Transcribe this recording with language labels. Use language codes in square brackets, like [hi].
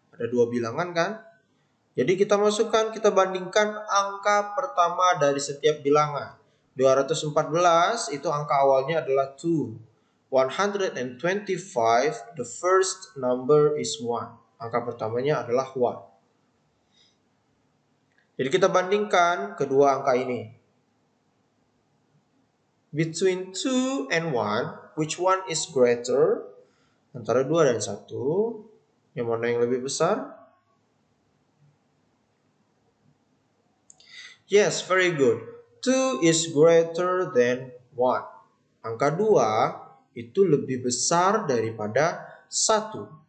[id] Ada 2 bilangan kan? Jadi kita masukkan, kita bandingkan angka pertama dari setiap bilangan. 214 itu angka awalnya adalah 2. [en] 125, the first number is 1. [id] Angka pertamanya adalah 1. Jadi kita bandingkan kedua angka ini. [en] Between 2 and 1, which one is greater? [id] Antara 2 dan 1, yang mana yang lebih besar? [en] Yes, very good. 2 is greater than 1. [id] Angka 2 itu lebih besar daripada 1.